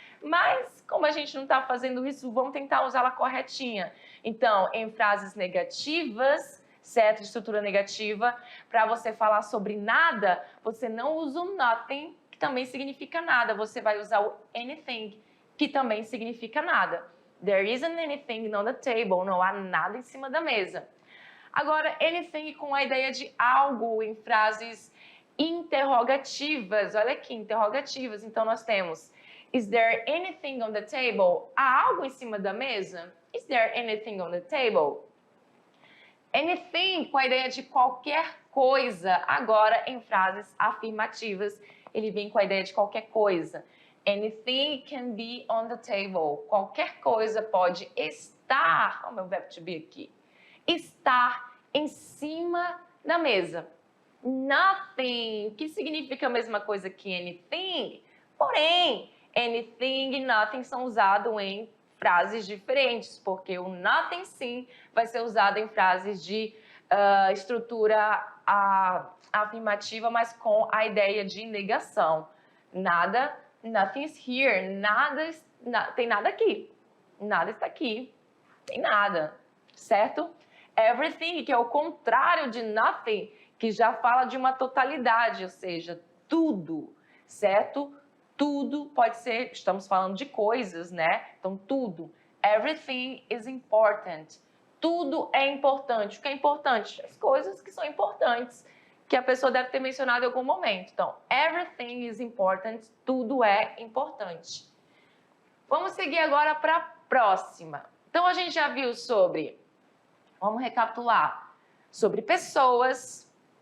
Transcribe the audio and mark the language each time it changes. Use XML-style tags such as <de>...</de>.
<pt>Mas, como a gente não tá fazendo isso, vamos tentar usá-la corretinha. Então, em frases negativas, certo? De estrutura negativa, para você falar sobre nada, você não usa o nothing, que também significa nada. Você vai usar o anything, que também significa nada.</pt> <en>There isn't anything on the table.</en> <pt>Não há nada em cima da mesa. Agora, anything com a ideia de algo em frases interrogativas. Olha aqui, interrogativas. Então, nós temos</pt> <en>is there anything on the table?</en> <pt>Há algo em cima da mesa?</pt> <en>Is there anything on the table?</en> <pt>Anything com a ideia de qualquer coisa. Agora, em frases afirmativas, ele vem com a ideia de qualquer coisa.</pt> <en>Anything can be on the table.</en> <pt>Qualquer coisa pode estar, olha o meu verbo to be aqui, estar em cima da mesa. nothing, que significa a mesma coisa que anything, porém, anything e nothing são usados em frases diferentes, porque o nothing sim vai ser usado em frases de estrutura afirmativa, mas com a ideia de negação. Nada,</pt> <en>nothing's here,</en> <pt>tem nada aqui, nada está aqui, tem nada, certo? Everything, que é o contrário de nothing, que já fala de uma totalidade, ou seja, tudo, certo? Tudo pode ser, estamos falando de coisas, né? Então, tudo.</pt> <en>Everything is important.</en> <pt>Tudo é importante. O que é importante? As coisas que são importantes, que a pessoa deve ter mencionado em algum momento. Então,</pt> <en>everything is important.</en> <pt>Tudo é importante. Vamos seguir agora para a próxima. Então, a gente já viu sobre, vamos recapitular, sobre pessoas.</pt>